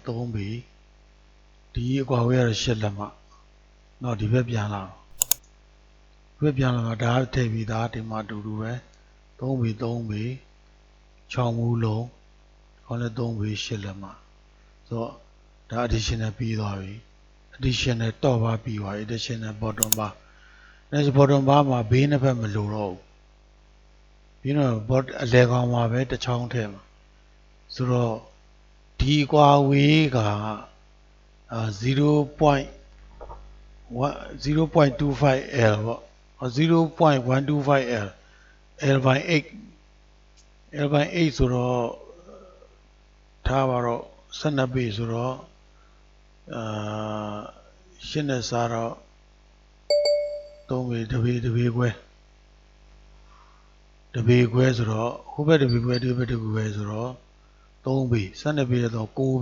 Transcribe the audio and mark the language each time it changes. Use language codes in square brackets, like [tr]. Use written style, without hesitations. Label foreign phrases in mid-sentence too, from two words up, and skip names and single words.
[my] 3 ပေဒီအကွာဝေးရတော့8လက်မှတော့ဒီဘက်ပြန်လာမှာဒါထည့်ပြီး သားဒီမှာတူပဲ3ပေချောင်းမူလုံးခေါင်းလည်း3ပေ8လက်မှဆိုတော့ဒါ additional ပြီးသွားပြီ [en] additional top bar [my] ပြီးသွားပြီ [en] additional bottom bar next bottom bar [my] မှာဘေးနှစ်ဖက်မလိုတော့ဘူးပြီးတော့ အလဲကောင်မှာပဲတစ်ချောင်းထည့်မှာဆိုတော့ဒီကွာဝေးက 0.25 L ပေါ့0.125 L L by 8 ဆိုတော့ထားပါတော့12ပေဆိုတော့8နဲ့စားတော့3ပေတပေခွဲဆိုတော့ဟိုဘက်တပေခွဲဒီဘက်တပေခွဲဆိုတော့3ပေ12ပေတော့9